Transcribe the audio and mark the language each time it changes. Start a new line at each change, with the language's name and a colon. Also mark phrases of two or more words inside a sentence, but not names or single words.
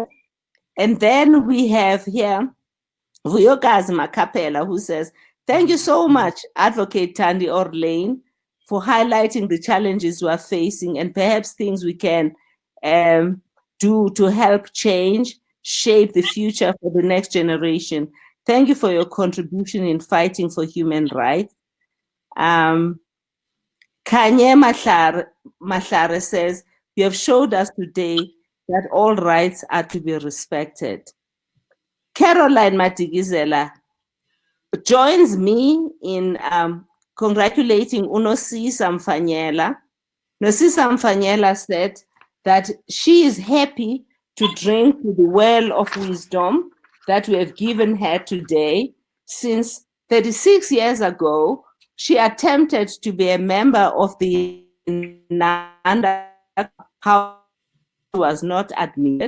English: And then we have here Vuyokazi Makapela, who says, thank you so much, Advocate Tandi Orlane, for highlighting the challenges we are facing and perhaps things we can do to help change, shape the future for the next generation. Thank you for your contribution in fighting for human rights. Kanye Mahlare says, you have showed us today that all rights are to be respected. Caroline Matigizela joins me in congratulating Unosisa Mfanyela. Nosisa Mfanyela said that she is happy to drink to the well of wisdom that we have given her today, since 36 years ago, she attempted to be a member of the Inanda how was not admitted.